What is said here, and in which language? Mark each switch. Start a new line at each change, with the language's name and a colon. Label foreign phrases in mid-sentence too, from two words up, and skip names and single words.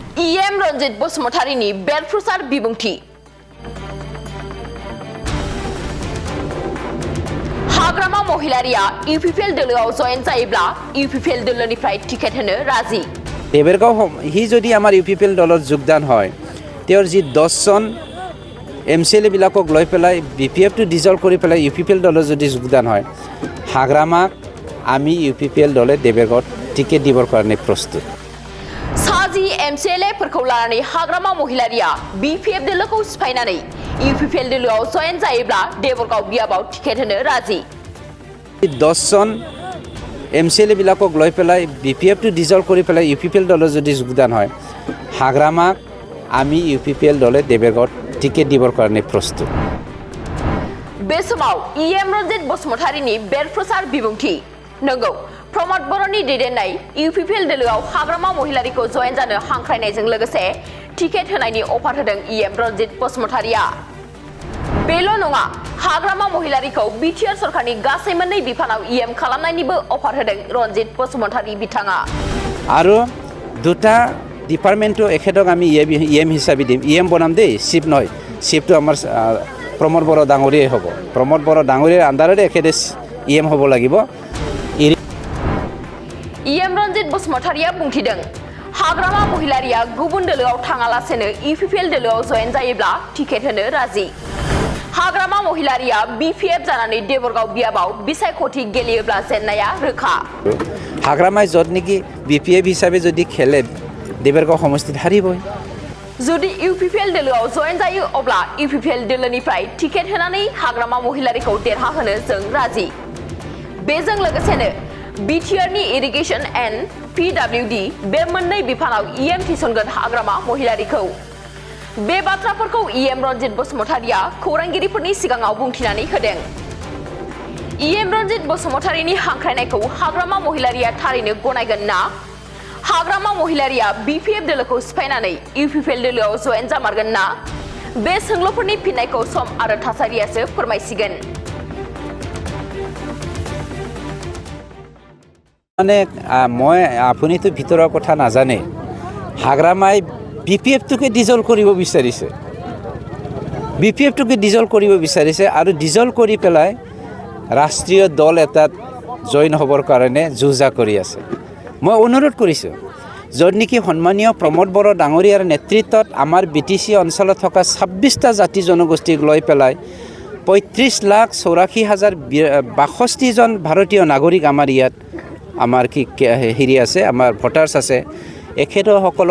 Bodo: EM रन्जित बसुमतारीनि बेरफ्रुसार बिबुंथि हाग्रामा महिलारिया UPPL दोलोआव जयेन जायोब्ला UPPL दोलोनिफ्राय टिकेट होनो राजि
Assamese: देबरगाव हि যদি আমাৰ UPPL দলত যোগদান হয় তেওঁৰ যি 10 জন MCLA বিলাকক লৈ পেলাই BPF টো ডিজলভ কৰি পেলাই UPPL দলত যদি যোগদান হয় হাগ্ৰামাক আমি UPPL দলে দেবৰগাঁৱত টিকেট দিবৰ কাৰণে প্ৰস্তুত
Bodo: साजि MCLA फोरखौ लानानै हाग्रामा महिलारिया BPF दोलोखौ सिफायनानै UPPL दोलोआव जयेन जायोब्ला देबरगाव बियाबाव टिकेट होनो राजि
Assamese: 10 জন MCLA বিলাকক লৈ পেলাই BPF টো ডিজলভ কৰি পেলাই UPPL দলত যদি যোগদান হয় হাগ্ৰামাক আমি UPPL দলে দেবৰগাঁৱত টিকেট দিবৰ কাৰণে প্ৰস্তুত
Bodo: बे समाव EM रन्जित बसुमतारीनि बेरफ्रुसार बिबुंथि नंगौ प्रमद बर'नि दैदेननाय UPPL दोलोआव हाग्रामा महिलारिखौ जयेन जानो हांख्रायनायजों लोगोसे टिकेट होनायनि अफार होदों EM रन्जित बसुमतारीया बेल' नङा हाग्रामा महिलारिखौ बिटिआर सरकारनि गासै मोननै बिफानाव EM खालामनायनिबो अफार होदों रन्जित बसुमतारी बिथाङा
Assamese: আৰু দুটা ডিপাৰ্টমেণ্টটো এখেতক আমি EM হিচাপে দিম EM বনাম দেই চিফ নহয় চিফটো আমাৰ প্ৰমদ বড়ো ডাঙৰীয়াই হ'ব প্ৰমদ বড়ো ডাঙৰীয়াৰ আণ্ডাৰতে এখেতে EM হ'ব লাগিব
Bodo: EM रन्जित बसुमतारीया बुंथिदों हाग्रामा महिलारिया गुबुन दोलोआव थाङालासेनो UPPL दोलोआव जयेन जायोब्ला टिकेट होनो राजि हाग्रामा महिलारिया BPF जानानै देबरगाव बियाबाव बिसायख'थि गेलेयोब्ला जेननाया रोखा
Assamese: हाग्रामाय যত নেকি BPF হিচাপে যদি খেলে দেবৰগাঁও সমষ্টিত হাৰিবই
Bodo: जुदि UPPL दोलोआव जयेन जायो अब्ला UPPL दोलोनिफ्राय टिकेट होनानै हाग्रामा महिलारिखौ देरहाहोनो जों राजि बेजों लोगोसेनो बिटिआरनि
English: irrigation and PWD
Bodo: बे मोननै बिफानाव EM थिसनगोन हाग्रामा महिलारिखौ बे बाथ्राफोरखौ EM रन्जित बसुमतारीया खौरांगिरिफोरनि सिगाङाव बुंथिनानै होदों EM रन्जित बसुमतारीनि हांख्रायनायखौ हाग्रामा महिलारिया थारैनो गनायगोन ना हाग्रामा महिलारिया BPF दोलोखौ सिफायनानै UPPL दोलोआव जयेन जामारगोन ना बे सोंलुफोरनि फिननायखौ सम आरो थासारियासो फोरमायसिगोन
Assamese: মানে মই আপুনিতো ভিতৰৰ কথা নাজানে হাগ্ৰামাই BPF-টোকে ডিজলভ কৰিব বিচাৰিছে BPF-টোকে ডিজলভ কৰিব বিচাৰিছে আৰু ডিজলভ কৰি পেলাই ৰাষ্ট্ৰীয় দল এটাত জইন হ'বৰ কাৰণে যুঁজা কৰি আছে মই অনুৰোধ কৰিছোঁ য'ত নেকি সন্মানীয় প্ৰমদ বড়ো ডাঙৰীয়াৰ নেতৃত্বত আমাৰ BTC অঞ্চলত থকা 26টা জাতি জনগোষ্ঠীক লৈ পেলাই 35,84,062 জন ভাৰতীয় নাগৰিক আমাৰ ইয়াত আমাৰ কি হেৰি আছে আমাৰ ভোটাৰ্ছ আছে এখেতসকলক